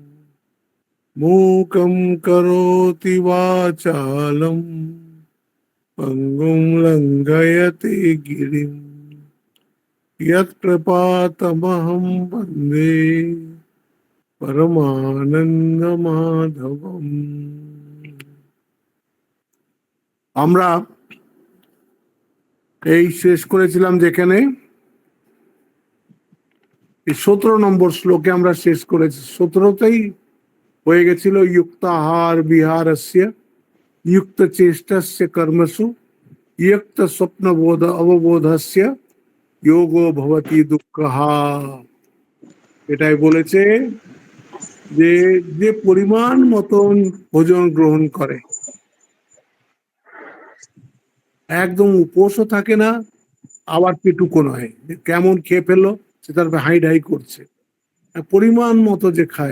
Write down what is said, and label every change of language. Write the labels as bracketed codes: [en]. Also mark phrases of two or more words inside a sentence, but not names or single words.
[sa] मूकं करोति वाचालं पङ्गुं लङ्घयति गिरिं यत्कृपातमहं वन्दे परमानन्दमाधवम्। [bn] আমরা এই শেষ করেছিলাম যেখানে 17 নম্বর শ্লোকে আমরা শেষ করেছি। 17তেই হয়ে গেছিল [sa] युक्ताहार विहारस्य युक्त चेष्टस्य कर्मसु युक्त स्वप्न बोध अवबोधस्य योगो भवति दुःखः। [bn] এটাই বলেছে যে যে পরিমাণ মতন ভোজন গ্রহণ করে, একদম উপোসও থাকে না, আবার পেটুকো নয়, কেমন খেয়ে ফেললো সে তার হাই ঢাই করছে, পরিমাণ মতো যে খায়।